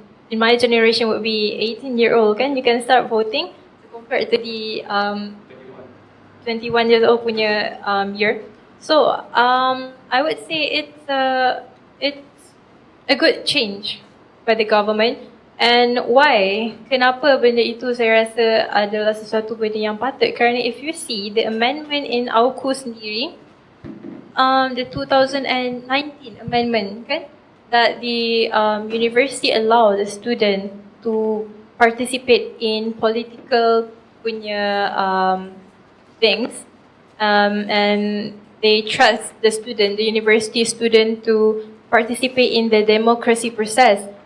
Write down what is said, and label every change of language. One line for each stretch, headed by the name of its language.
English: In my generation would be 18-year-old, kan? You can start voting compared to the 21 years old punya year. So I would say it's a good change by the government. And why?
Malay: Kenapa benda itu saya rasa adalah sesuatu benda yang patut?
English: Kerana if you see the amendment in AUKU sendiri, the 2019 amendment, kan, that the university allow the student to participate in political punya things, and they trust the student, the university student, to participate in the democracy process.